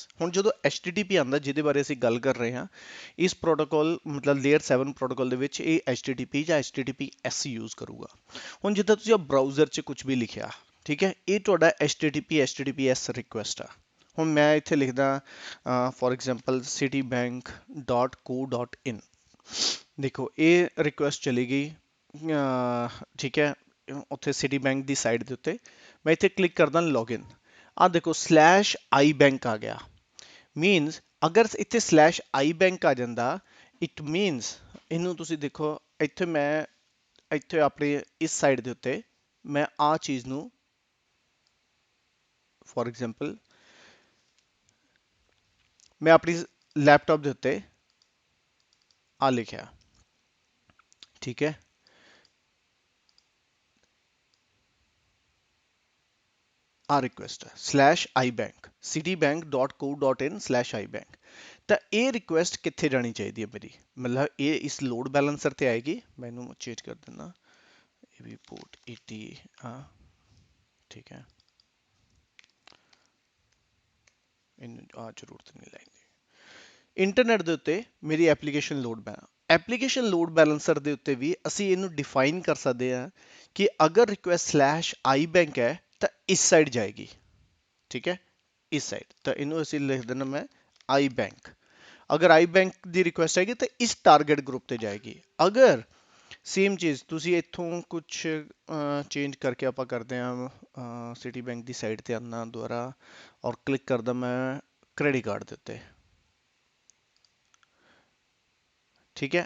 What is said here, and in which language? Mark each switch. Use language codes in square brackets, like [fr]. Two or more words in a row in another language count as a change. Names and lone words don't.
[pa] ਹੁਣ ਜਦੋਂ HTTP ਆਉਂਦਾ, ਜਿਹਦੇ ਬਾਰੇ ਅਸੀਂ ਗੱਲ ਕਰ ਰਹੇ ਹਾਂ, ਇਸ ਪ੍ਰੋਟੋਕਾਲ ਮਤਲਬ [en] layer 7 protocol [pa] ਦੇ ਵਿੱਚ ਇਹ HTTP ਜਾਂ HTTPS ਯੂਜ਼ ਕਰੂਗਾ। ਹੁਣ ਜਿੱਦਾਂ ਤੁਸੀਂ ਬਰਾਊਜ਼ਰ 'ਚ ਕੁਝ ਵੀ ਲਿਖਿਆ, ਠੀਕ ਹੈ, ਇਹ ਤੁਹਾਡਾ HTTP, HTTPS ਰਿਕੁਐਸਟ ਆ। ਹੁਣ ਮੈਂ ਇੱਥੇ ਲਿਖਦਾ [en] for example [pa] citibank.co.in, ਦੇਖੋ ਇਹ ਰਿਕੁਐਸਟ ਚਲੀ ਗਈ, ਠੀਕ ਹੈ, ਉੱਥੇ ਸਿਟੀ ਬੈਂਕ ਦੀ ਸਾਈਟ ਦੇ ਉੱਤੇ। ਮੈਂ ਇੱਥੇ ਕਲਿੱਕ ਕਰਦਾ ਲੌਗਇਨ, ਆਹ ਦੇਖੋ /i bank ਆ ਗਿਆ। ਮੀਨਸ ਅਗਰ ਇੱਥੇ /i bank ਆ ਜਾਂਦਾ, [en] it means [pa] ਇਹਨੂੰ ਤੁਸੀਂ ਦੇਖੋ, ਇੱਥੇ ਮੈਂ ਇੱਥੇ ਆਪਣੀ ਇਸ ਸਾਈਡ ਦੇ ਉੱਤੇ ਮੈਂ ਆ ਚੀਜ਼ ਨੂੰ [en] for example [pa] ਮੈਂ ਆਪਣੀ ਲੈਪਟਾਪ ਦੇ ਉੱਤੇ ਆ ਲਿਖਿਆ, ਠੀਕ ਹੈ, ਆ ਰਿਕੁਐਸਟ ਹੈ /i bank, citibank.co.in /i bank। ਤਾਂ ਇਹ ਰਿਕੁਐਸਟ ਕਿੱਥੇ ਜਾਣੀ ਚਾਹੀਦੀ ਹੈ ਮੇਰੀ, ਮਤਲਬ ਇਹ ਇਸ [en] load balancer [pa] ਤੇ ਆਏਗੀ। ਮੈਂ ਇਹਨੂੰ ਚੇਂਜ ਕਰ ਦਿੰਦਾ, ਇਹ ਵੀ ਪੋਰਟ 80 ਆ, ਠੀਕ ਹੈ, ਇਹਨੂੰ ਆ ਜ਼ਰੂਰਤ ਨਹੀਂ ਲੈਂਦੀ। ਇੰਟਰਨੈਟ ਦੇ ਉੱਤੇ ਮੇਰੀ [en] application load balancer [pa] ਦੇ ਉੱਤੇ ਵੀ ਅਸੀਂ ਇਹਨੂੰ ਡਿਫਾਈਨ ਕਰ ਸਕਦੇ ਹਾਂ ਕਿ ਅਗਰ ਰਿਕੁਐਸਟ /i bank ਹੈ ਤਾਂ ਇਸ ਸਾਈਡ ਜਾਏਗੀ, ਠੀਕ ਹੈ, ਇਸ ਸਾਈਡ। ਤਾਂ ਇਹਨੂੰ ਅਸੀਂ ਲਿਖ ਦੇਣਾ ਮੈਂ i bank। ਅਗਰ i bank ਦੀ ਰਿਕੁਐਸਟ ਆਏਗੀ ਤਾਂ ਇਸ [en] target group [pa] ਤੇ ਜਾਏਗੀ। ਅਗਰ ਸੇਮ ਚੀਜ਼ ਤੁਸੀਂ ਇੱਥੋਂ ਕੁਝ ਚੇਂਜ ਕਰਕੇ ਆਪਾਂ ਕਰਦੇ ਹਾਂ, ਸਿਟੀ ਬੈਂਕ ਦੀ ਸਾਈਡ ਤੇ ਆਉਣਾ ਦੁਆਰਾ ਔਰ ਕਲਿੱਕ ਕਰਦਾ ਮੈਂ [en] credit card [pa] ਦੇ ਉੱਤੇ, ਠੀਕ ਹੈ।